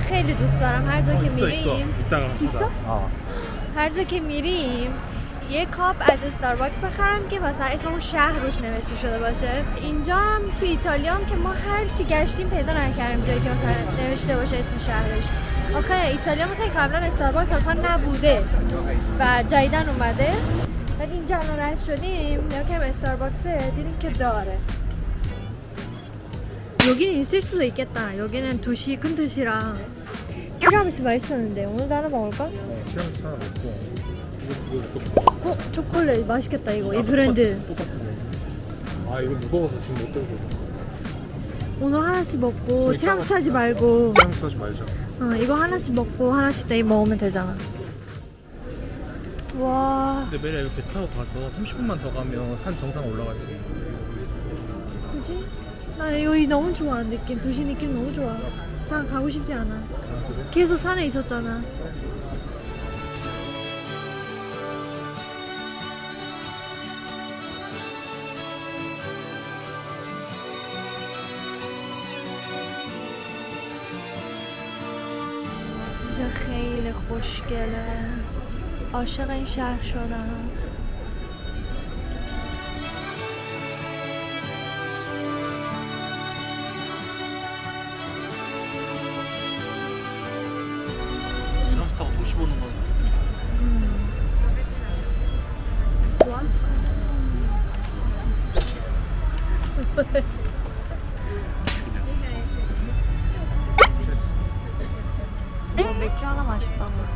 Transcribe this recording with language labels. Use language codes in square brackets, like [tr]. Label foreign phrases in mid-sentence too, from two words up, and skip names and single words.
[fa] خیلی دوست دارم هر جا که میریم. [ko] 이따가 있어? [fa] هر جا که میریم یه کاپ از استارباکس بخرم که مثلا اسم اون شهر روش نوشته شده باشه. اینجا هم تو ایتالیا هم که ما هر چی گشتیم پیدا نکردیم جایی که مثلا نوشته باشه اسم شهرش. آخه ایتالیا مثلا قبلا استارباکس اصلا نبوده و جدیدن اومده. بعد اینجا الان رد شدیم یا که استارباکسه دیدیم که داره. [ko] 여기는 있을 수도 있겠다. 여기는 도시 큰 도시라. 티라미수 맛있었는데 오늘도 하나 먹을까? 티라미수 하나 먹고 이거 초콜릿 맛있겠다 이거. 이 브랜드. 똑같은데. 아 이거 무거워서 지금 못 들고. 오늘 하나씩 먹고 티라미수 하지 말고. 티라미수 하지 말자. 이거 하나씩 먹고 하나씩 내일 먹으면 되잖아. 와. 근데 메리야 이거 배 타고 가서 30분만 더 가면 산 정상 올라가지. 그지? 나 여기 너무 좋아. 느낌 도시 느낌 너무 좋아. 산 가고 싶지 않아. 계속 산에 있었잖아. [fa] اینجا خیلی خوشگله. عاشق این شهر شدم. [ko] 이러면서 타고 도시 보는 건 맥주 하나 맛있다고.